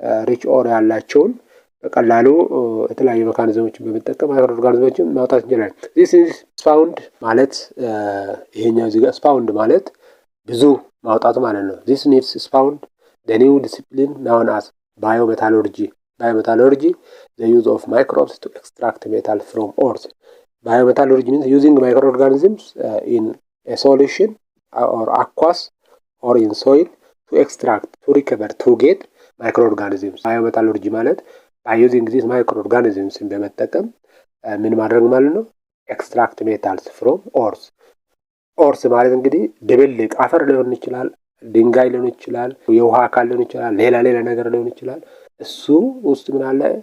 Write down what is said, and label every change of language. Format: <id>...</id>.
<am>ሪች ኦር ያላቸውን በቀላሉ የተለያዩ ሜካኒዝሞችን በመጠቀም ማይክሮ ኦርጋኒዝሞችን ማውጣት እንችላለን።</am> <en>this is found</en> <am>ማለት ይሄኛው እዚህ ጋር</am> <en>found</en> <am>ማለት ብዙ ማውጣት ማለት ነው።</am> <en>this needs found the new discipline known as biometallurgy. Biometallurgy, the use of microbes to extract metal from ores. Biometallurgy means using microorganisms in a solution or aqueous or in soil to extract, to recover, to get microorganisms.</en> <am>Biometallurgy ማለት</am> <en>by using these microorganisms</en> <am>በመጠቀም ምን ማድረግ ማለት ነው?</am> <en>extract metals from ores.</en> <am>ኦርስ ማለት እንግዲህ ድብልቅ አፈር ሊሆን ይችላል፣ ድንጋይ ሊሆን ይችላል፣ የውሃ አካል ሊሆን ይችላል፣ ሌላ ነገር ሊሆን ይችላል። እሱ ውስጥ ምን አለ?</am>